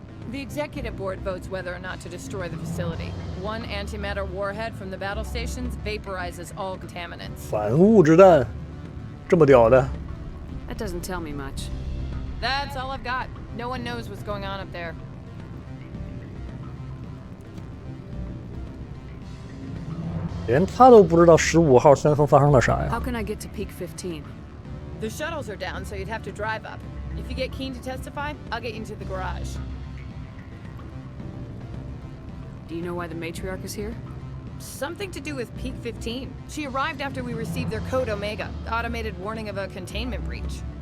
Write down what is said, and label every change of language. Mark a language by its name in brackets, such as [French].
[English] The executive board votes whether or not to destroy the facility. One antimatter warhead from the battle stations vaporizes all contaminants. [Chinese] 反物质弹，这么屌的？ [English] That doesn't tell me much. That's all I've got. No one knows what's going on up there. [Chinese] 连他都不知道15号3层发生了啥呀？ [English] How can I get to Peak 15? The shuttles are down, so you'd have to drive up. If you get Keen to testify, I'll get you into the garage. Do you know why the matriarch is here? Something to do with Peak 15. She arrived after we received their code Omega, the automated warning of a containment breach.